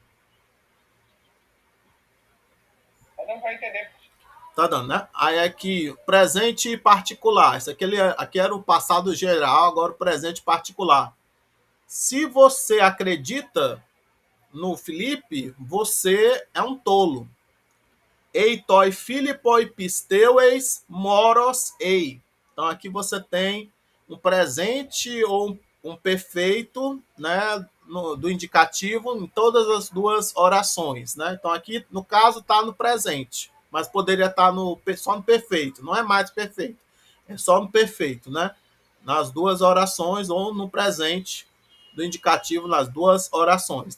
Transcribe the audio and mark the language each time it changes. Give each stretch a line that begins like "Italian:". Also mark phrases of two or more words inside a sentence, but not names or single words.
Portuguese: Tá dando para entender. Tá dando, né? Aí aqui, presente particular. Isso aqui era o passado geral, agora o presente particular. Se você acredita no Felipe, você é um tolo.
Greek: Εἰ τῷ Φιλίππῳ πιστεύεις μῶρος εἶ.
Portuguese: Então aqui você tem um presente ou um perfeito, né, do indicativo em todas as duas orações, né? Então aqui no caso está no presente, mas poderia estar só no perfeito. Não é mais perfeito, é só no perfeito, né? Nas duas orações ou no presente do indicativo nas duas orações.